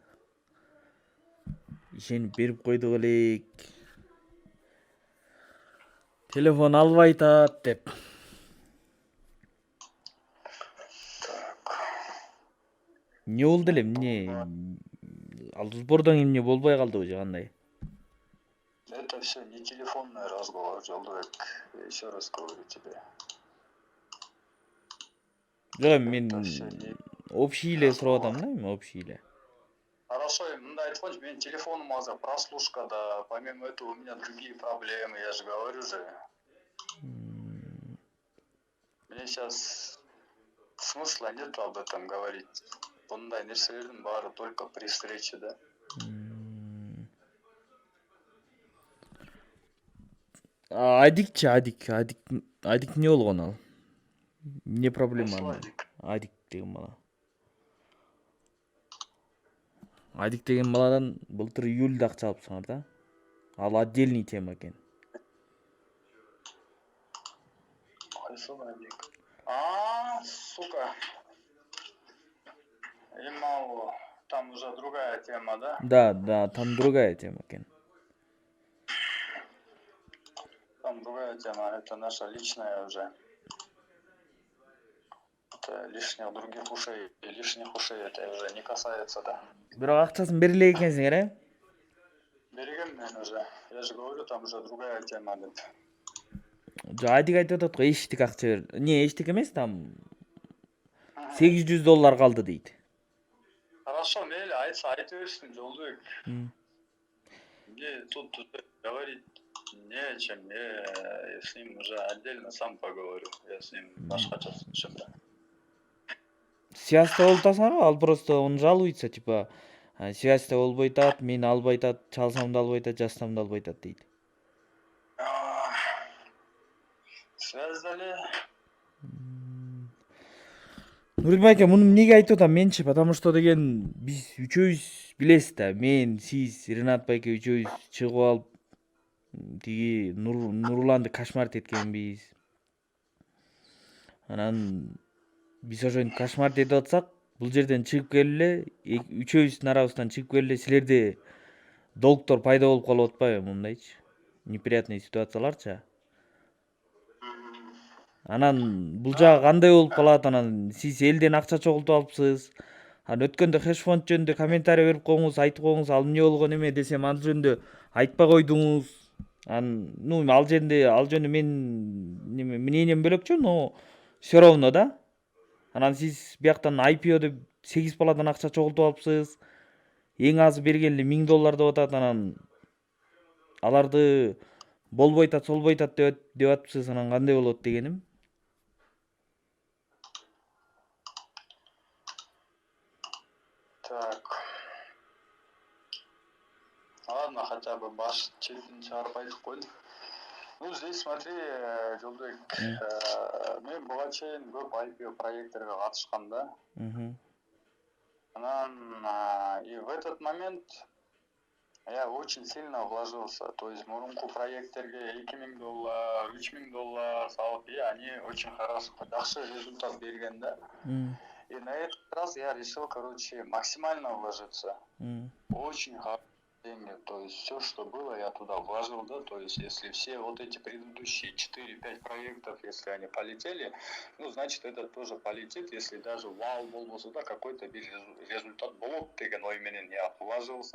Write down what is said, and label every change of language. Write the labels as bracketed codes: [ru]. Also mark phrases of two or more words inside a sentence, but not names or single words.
[ky] Ишенип берип койдук элек. Телефон албай атат деп. Эмне болду эле? Эмне? Ал сбордон эмне болбой калдыбы же кандай? [ru] Это все не телефонный разговор, Жолдобек. Я еще раз говорю тебе. [ky] Жок, мен [ru] Это всё не- [ky] общий эле сурап атам да, эми общий эле. Хорошо, мындай айтып коюнчу, менин телефонум азыр прослушкада. [ru] Помимо этого у меня другие проблемы, я же говорю же. Мне сейчас смысла нет об этом говорить. [ky] Bunday нерселердин баары [ru] только при встрече, [ky] да? Адикчи, адик эмне болгон ал? Эмне проблема Кайсыл анын? адик? Адик деген бала. Адик деген баладан былтыр июльда акча алыпсыңар да? Ал [ru] отдельный тема [ky] экен. Кайсыл адик? Сука. [ru] Имал, там уже другая тема, да? Да, там другая тема экен. Там другая тема, это наша личная уже. Это лишних других ушей, это уже не касается, да? [ky] Бирок акчасын бере элек экенсиңер, Берегем мен уже. [ru] Я же говорю, там уже другая тема, [ky] деп. Жо адик айтып атат го эчтик акча бер. Не, эчтик эмес, там $800 калды дейт. Хорошо, мейли, айтса айта берсин, Жолдобек. [ru] Мне тут говорить не о чем. Я с ним уже отдельно сам поговорю. Я с ним [ky] башкача сүйлөшөм да. Связьта болуп атасыңарбы? Ал [ru] просто он жалуется, типа, [ky] связьта болбой атат, мени албай атат, чалсам да албай атат, жазсам да албай атат дейт. Связь эле. Нурдин байке, муну эмнеге айтып атам менчи? [ru] Потому что [ky] деген биз үчөөбүз билесиз да, мен, сиз, Ренат байке үчөөбүз чыгып алып тиги Нурланды кошмарить эткенбиз. Анан биз ошентип кошмарить этип атсак, бул жерден чыгып келип эле, үчөөбүздүн арабыздан чыгып келип эле силерде долгтор пайда болуп калып атпайбы мындайчы? Неприятный ситуацияларчы. Анан бул жагы кандай болуп калат? Анан сиз элден акча чогултуп алыпсыз. Анан өткөндө хеш фонд жөнүндө комментарий берип коюңуз, айтып коюңуз, ал эмне болгон эме десем, ал жөнүндө айтпай койдуңуз. Анан, ал жөнүндө мен мнением бөлөкчү, [ru] но все равно [ky] да. Анан сиз бияктан IPO деп 8 баладан акча чогултуп алыпсыз. Эң азы берген эле $1000 деп атат. Анан аларды болбой атат, солбой атат деп атыпсыз. Анан кандай болот дегеним? Так. [ru] Ладно, хотя бы [ky] баш четін чыгарып айтып койдум. [ru] Ну, здесь смотри, [ky] Жолдобек, мен буга чейин көп IPO проекттерге катышкам да. [ru] Анан и в этот момент я очень сильно вложился. То есть [ky] мурунку проекттерге $2000, $3000 салып, [ru] и они очень хорошо, [ky] жакшы результат берген да. [ru] И на этот раз я решил, максимально вложиться. Очень хорошие деньги. То есть все, что было, я туда вложил, да. То есть если все вот эти предыдущие 4-5 проектов, если они полетели, ну, значит, этот тоже полетит, если даже [ky] вау болбосо да, [ru] какой-то результат [ky] болот деген ой менен [ru] я вложился.